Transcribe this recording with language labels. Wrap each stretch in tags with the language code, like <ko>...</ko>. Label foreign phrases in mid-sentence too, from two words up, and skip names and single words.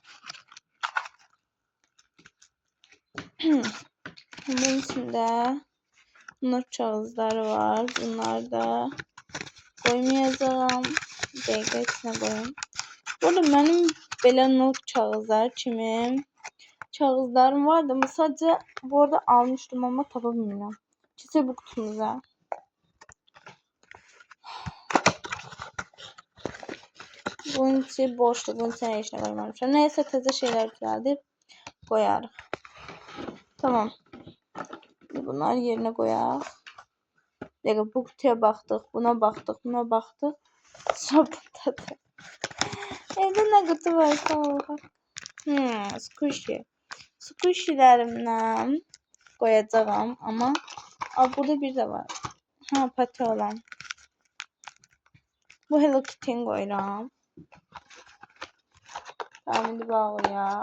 <tr>Bunun içinde not kağıtları var. Bunları da koymayacağım. Dəqiqə içine koyayım. Burada benim belə not kağızlar kimi kağızlarım vardı ama sadece bu arada almıştım ama</tr> <az>tapa bilmirəm.</az> <tr>Keçək bu kutumuza. Bunun içi boştu.</tr> <az>Bunun içine heç nə koymamışam. Neyse təzə şeyler düzəldib koyarıq.</az> <tr>Tamam. Bunları yerine koyaq.</tr> <az>Bu kutuya baxdıq, buna baxdıq. Sabundadır. Evdə nə qutu varsa olar. Squishy.</az> <tr>Squishy'lərimdən koyacağım ama burada bir de var. Ha, pati olan.</tr> <az>Bu Hello Kitty'ni koyuram. Tamam, indi bağlayaq.</az>